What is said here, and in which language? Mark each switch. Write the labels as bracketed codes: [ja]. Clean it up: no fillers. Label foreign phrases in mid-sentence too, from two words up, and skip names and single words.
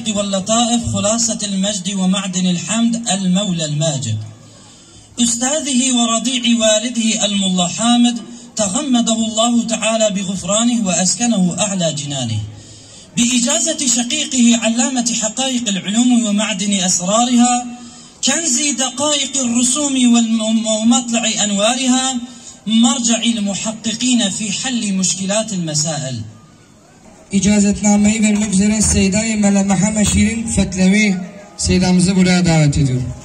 [ar] واللطائف خلاصة المجد ومعدن الحمد المولى الماجد أستاذه ورضيع والده الملا حامد تغمده الله تعالى بغفرانه وأسكنه أعلى جنانه بإجازة شقيقه علامة حقائق العلوم ومعدن أسرارها كنز دقائق الرسوم ومطلع أنوارها مرجع المحققين في حل مشكلات المسائل. [tr] İcazetnameyi vermek üzere Seyda-i Melemeha Şirin Fetlevi Seydamızı buraya davet ediyorum.